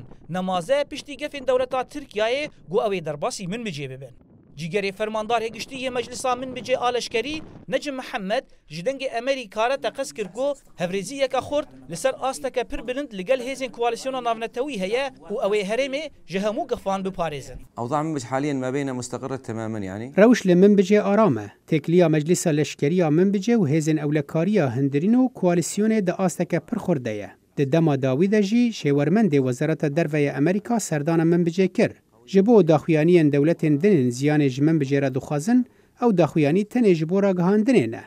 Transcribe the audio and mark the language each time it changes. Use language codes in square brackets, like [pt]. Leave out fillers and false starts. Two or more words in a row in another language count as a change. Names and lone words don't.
[ku] Nemaze piştî gefên dewleta Tirkiyayê got ew ê derbasî Minbicê bibin. Cîgerê fermandar hêgiştiyê meclisa Minbicê a leşkerî Necim Mihemed ji dengê Amerîka re teqez kir got hevrêziyeka xurt li ser asteke pir bilind li gel hêzên koalisyona navnetewî heye û ew ê herêmê ji hemû gifan biparêzin. [ar] أوضاع منبج حاليا ما بيننا مستقرة تماما يعني. [ku] روش لمنبجê aram e. Têkiliya meclisa leşkeriya Minbicê û hêzên ewlekariya hindirîn û koalisyonê di asteke pir xurde ye. Di dema dawî de jî şêwermendê Wezareta Derveyê Amerîka serdana Minbicê kir. Ji bo daxuyaniyên dewletên dinên ziyanê ji Minbicê re dixwazin, ew daxuyanî tenê ji bo ragihandinê ne.